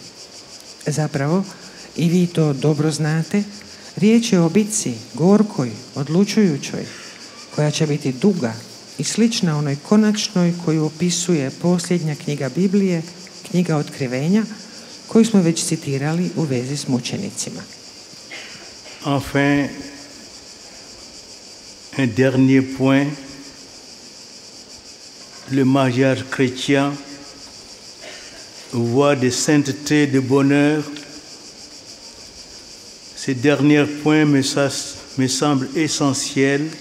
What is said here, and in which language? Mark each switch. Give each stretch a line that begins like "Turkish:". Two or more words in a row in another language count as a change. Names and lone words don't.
Croatian: Zapravo, i vi to dobro znate, Riječ je o bitci, gorkoj, odlučujućoj, koja će biti duga i slična onoj konačnoj koju opisuje posljednja knjiga Biblije, knjiga Otkrivenja, koju smo već citirali u vezi s mučenicima.
French: Enfin, un dernier point, le mariage chrétien, voie de sainteté, de bonheur. Ce dernier point me semble essentiel.